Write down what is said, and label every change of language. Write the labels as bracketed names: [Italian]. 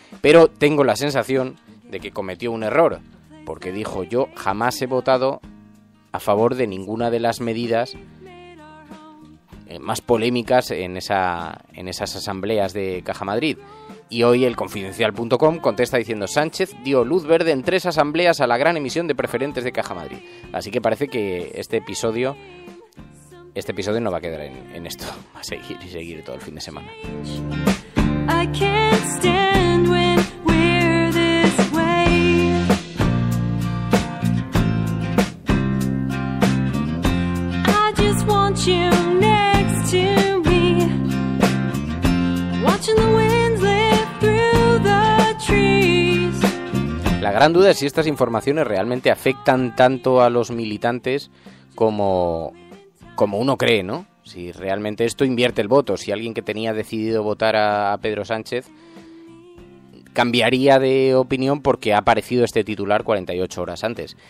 [Spanish] Pero tengo la sensación de que cometió un error, porque dijo, yo jamás he votado a favor de ninguna de las medidas más polémicas en esas asambleas de Caja Madrid. Y hoy el Confidencial.com contesta diciendo, Sánchez dio luz verde en 3 asambleas a la gran emisión de preferentes de Caja Madrid. Así que parece que este episodio no va a quedar en esto. Va a seguir todo el fin de semana. [English] I can't stand when we're this way. I just want you next to me. Watching the winds lift through the trees. [Spanish] La gran duda es si estas informaciones realmente afectan tanto a los militantes como uno cree, ¿no? Si realmente esto invierte el voto, si alguien que tenía decidido votar a Pedro Sánchez cambiaría de opinión porque ha aparecido este titular 48 horas antes.